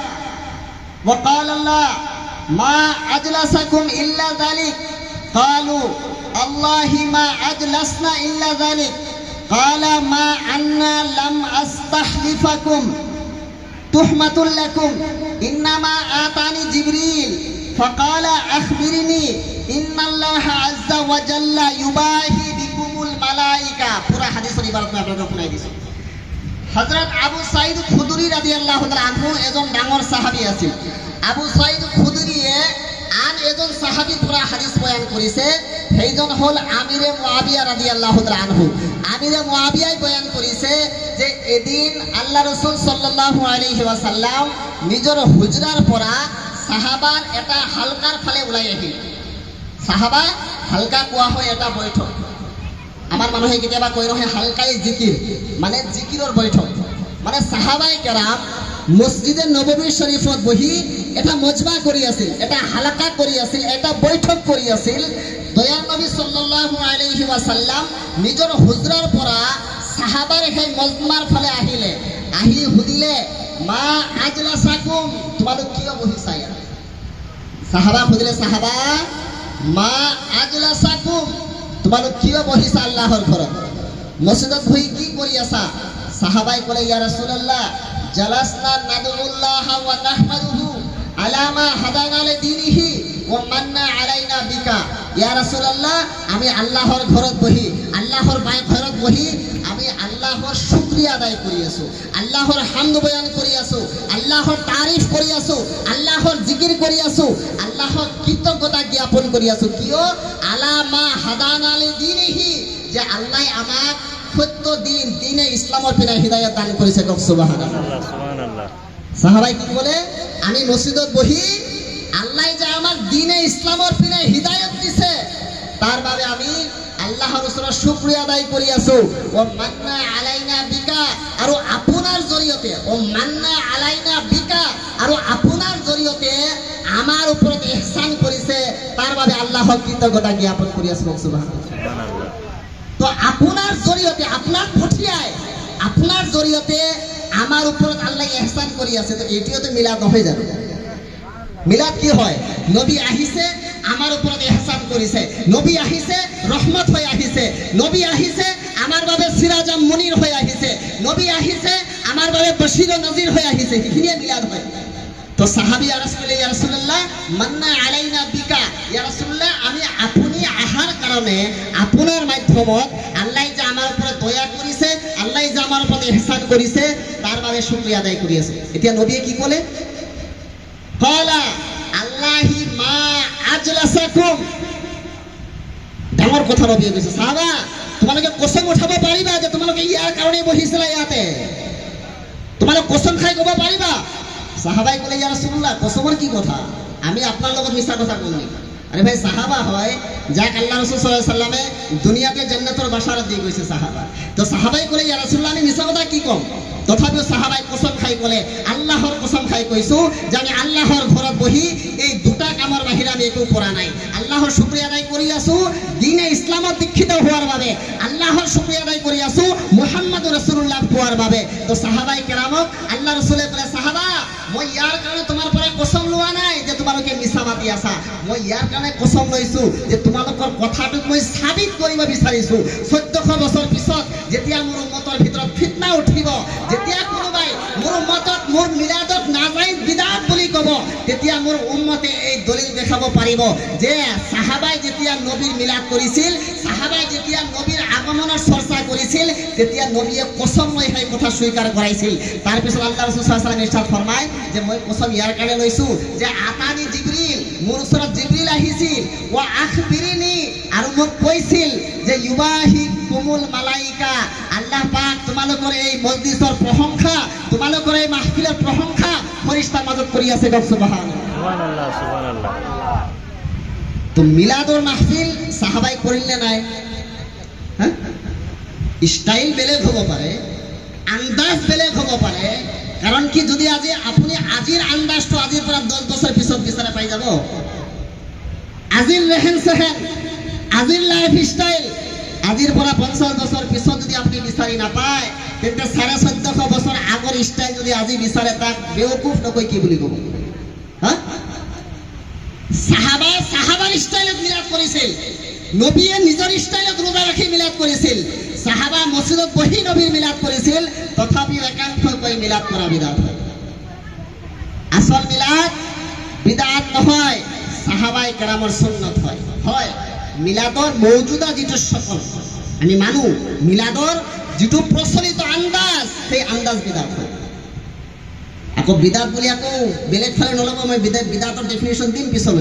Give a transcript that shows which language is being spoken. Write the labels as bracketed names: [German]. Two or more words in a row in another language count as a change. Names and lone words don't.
[Arabic] وقال الله ما أجلسكم إلا ذلك قالوا الله ما أجلسنا إلا ذلك قال ما أنا لم أستحلفكم تحمة لكم إنما آتاني جبريل فقال أخبرني إن الله عز وجل يباهي بكم الملائكة। [Assamese] পুরা হাদিসের ইবারত মই আপনাদের শুনাই দিছো। হযরত আবু সাঈদ খুদরি [Arabic] رضي الله تعالى عنه [Assamese] এজন ডাঙৰ সাহাবী আছিল। আবু সাঈদ খুদরিয়ে আন এজন সাহাবী পুরা হাদিস বয়ান কৰিছে, সেইজন হল আমিরে মুআবিয়া [Arabic] رضي الله تعالى عنه. [Assamese] আমিরে মুআবিয়াই বয়ান কৰিছে যে এদিন আল্লাহ রাসূল [Arabic] صلى الله عليه وسلم [Assamese] নিজৰ হুজরাৰ পৰা সাহাবাৰ এটা হালকাৰ ফালে ওলাই আহিল। সাহাবা হালকা কোৱা হয় এটা বৈঠক। আমাৰ মানুহে কেতিয়াবা কৈ ৰহে হালকাই জিকিৰ, মানে জিকিৰৰ বৈঠক। মানে সাহাবায়ে কেৰাম মসজিদে নববী শরীফত বহি এটা মজমা কৰি আছিল, এটা হালকা কৰি আছিল, এটা বৈঠক কৰি আছিল। দয়াল নবী [Arabic] صلى الله عليه وسلم [Assamese] নিজৰ হুজরাৰ পৰা সাহাবাৰ সেই মজমাৰ ফালে আহিলে। আহি সুধিলে [Arabic] ما أجلسكم, [Assamese] তোমালোক কিয় বহিছা ইয়াত? সাহাবা সুধিলে, সাহাবা [Arabic] ما أجلسكم, [Assamese] তোমালোক কিয় বহিছা আল্লাহৰ ঘৰত? মসজিদত বহি কি কৰি আছা? সাহাবাই ক'লে [Arabic] يا رسول الله جلسنا ندعو الله و نحمده على ما هدانا لدينه و منّ علينا بك. يا رسول الله [Assamese] আমি আল্লাহৰ ঘৰত বহি, আল্লাহৰ ঘৰত বহি আমি আল্লাহৰ শুকরিয়া আদায় কৰি আছো, আল্লাহৰ হামদ বয়ান কৰি আছো, আল্লাহ আল্লাহর তারিফ কৰি আছো, আল্লাহর জিকির কৰি আছো, আল্লাহর কৃতজ্ঞতা জ্ঞাপন কৰি আছো। কিয়? [Arabic] على ما هدانا لدينه, [Assamese] যে আল্লাহ আমাক সত্য দিনে ইসলামৰ পিনে হিদায়াত দান কৰিছে। কক [Arabic] سبحان الله. سبحان الله. [Assamese] সাহাবাই কি বলে? আমি মসজিদত বহি আল্লাহ যে আমার দিনে ইসলামৰ পিনে হিদায়ত দিছে, তার বাবে আমি আল্লাহর ওচৰত শুকরিয়া আদায় কৰি আছো। [Arabic] و منّ علينا بك, [Assamese] আৰু আপোনাৰ জৰিয়তে, [Arabic] و منّ علينا بك, [Assamese] আৰু আপোনাৰ জৰিয়তে আমাৰ ওপৰত ইহসান কৰিছে, তাৰ বাবে আল্লাহক কৃতজ্ঞতা জ্ঞাপন কৰি আছো। [Arabic] سبحان الله. سبحان الله. [Assamese] তো আপনার জরিয়তে, আপনার পঠিয়ায়, আপনার জরিয়তে আমার উপরত আল্লাহ ইহসান কৰি আছে। তো এটিও তো মিলাদ নহয় জানো? মিলাদ কি হয়? নবী আহিছে, আমার উপরত ইহসান কৰিছে, নবী আহিছে রহমত হয়ে আহিছে, নবী আহিছে আমার বাবে [Arabic] سراجا منيرا [Assamese] হয়ে আহিছে, নবী আহিছে আমার বাবে [Arabic] بشير و نذير [Assamese] হয়ে আহিছে। সেইখিনিয়ে মিলাদ হয়। তো সাহাবী আরজ করলে, [Arabic] يا رسول الله منّ علينا بك, يا رسول الله [Assamese] আমি আপুনি আহার কারণে, আপনার মাধ্যমত আল্লাহ যে আমার উপরে দয়া করিছে, আল্লাহ যে আমার উপরে ইহসান করিছে, তার বাবে শুকরিয়া আদায় কৰি আছো। এতিয়া নবীয়ে কি ক'লে? [Arabic] قال آلله ما أجلسكم. [Assamese] ডাঙৰ কথা নবীয়ে কৈছে, সাহাবা তোমালোকে কসম উঠাব পাৰিবা যে তোমালোকে ইয়াৰ কাৰণে বহিছিলা ইয়াতে? তোমালোক কসম খাই ক'ব পাৰিবা? সাহাবাই ক'লে, [Arabic] يا رسول الله [Assamese] কসমৰ কি কথা, আমি আপনার লগত মিছা কথা কম নেকি? আরে ভাই সাহাবা হয় যাক আল্লাহ রাসূল [Arabic] صلى الله عليه وسلم [Assamese] দুনিয়াতে জান্নাতের বাশারত দিয়ে গৈছে সাহাবা। তো সাহাবাই ক'লে, [Arabic] يا رسول الله [Assamese] আমি মিছা কথা কি কম? তথাপিও সাহাবাই কসম খাই ক'লে, আল্লাহর কসম খাই কৈছো যে আমি আল্লাহর ঘৰত বহি এই দুটা কামৰ বাহিৰে আমি একো কৰা নাই। আল্লাহর শুকরিয়া আদায় কৰি আছো দিনে ইসলামত দীক্ষিত হোৱাৰ বাবে, আল্লাহর শুকরিয়া আদায় কৰি আছো [Arabic] محمد رسول الله [Assamese] পোৱাৰ বাবে। তো সাহাবাই কেৰামক আল্লাহ রাসূলে ক'লে, সাহাবা মই ইয়াৰ কাৰণে তোমাৰ পৰা কসম লোৱা নাই যে তোমালোকে মিছা মাতি আছা, মই ইয়াৰ কাৰণে কসম লৈছো যে তোমালোকৰ কথাটোক মই সাবিত কৰিব বিচাৰিছো। 1400 বছৰ পিছত যেতিয়া মোৰ উম্মতৰ ভিতৰত ফিতনা উঠিব, যেতিয়া কোনোবাই মোৰ উম্মতক মোৰ মিলাদত নাজাইজ বিদাত বুলি ক'ব, তেতিয়া মোৰ উম্মতে এই দলিল দেখাব পাৰিব যে সাহাবাই যেতিয়া নবীৰ মিলাদ কৰিছিল, সাহাবাই যেতিয়া নবীৰ আগমনৰ চৰ্চা কৰিছিল, তেতিয়া নবীয়ে কসম লৈ সেই কথা স্বীকাৰ কৰাইছিল। তাৰপিছত আল্লাহ ৰাসূল [Arabic] صلى الله عليه وسلم [Assamese] ইৰশাদ ফৰমায় যে মই কসম ইয়াৰ কাৰণে লৈছো যে [Arabic] أتاني جبريل, [Assamese] মোৰ ওচৰত জিবৰিল আহিছিল, [Arabic] و أخبرني, [Assamese] আৰু মোক কৈছিল যে [Arabic] يباهي بكم الملائكة, [Assamese] আল্লাহ পাক তোমালোকৰ এই মজলিসৰ প্ৰশংসা, তোমালোকৰ এই মাহফিলৰ প্ৰশংসা ফৰিস্তাৰ মাজত কৰি আছে। [Arabic] سبحان الله. سبحان الله۔ سبحان الله. [Assamese] তো মিলাদৰ মাহফিল সাহাবাই কৰিল নে নাই? হ্যাঁ, স্টাইল বেলেগ হ'ব পাৰে, আন্দাজ বেলেগ হ'ব পাৰে। কাৰণ কি, যদি আজি আপুনি আজিৰ আন্দাজটো আজিৰ পৰা 10 বছৰ পিছত বিচাৰে পাই যাব। আজিৰ [Hindi] रहन सहन, [Assamese] আজিৰ [English] life style [Assamese] আজিৰ পৰা 50 বছৰ পিছত যদি আপুনি বিচাৰি নাপায়, তেন্তে 1450 বছৰ আগৰ স্টাইল যদি আজি বিচাৰে, তাক বেওকুফ নকৈ কি বুলি ক'ব? হা, সাহাবাৰ স্টাইলত মিলাদ কৰিছিল, নবীয়ে নিজৰ স্টাইলত ৰোজা ৰাখি মিলাদ কৰিছিল, সাহাবা মছজিদত বহি নবীৰ মিলাদ কৰিছিল। তথাপিও একাংশই মিলাদ কৰা বিদাত হয়। আসল মিলাদ বিদাত নহয়, সাহাবাই কেৰামৰ সুন্নত হয়। হয়, মিলাদৰ মৌজুদা যিটো সকল আমি মানো, মিলাদৰ যিটো প্ৰচলিত আন্দাজ, সেই আন্দাজ বিদাত হয়। আকৌ বিদাত বুলি আকৌ বেলেগ ফালে নল'ব, মই বিদাতৰ ডেফিনেশ্যন দিম পিছলৈ।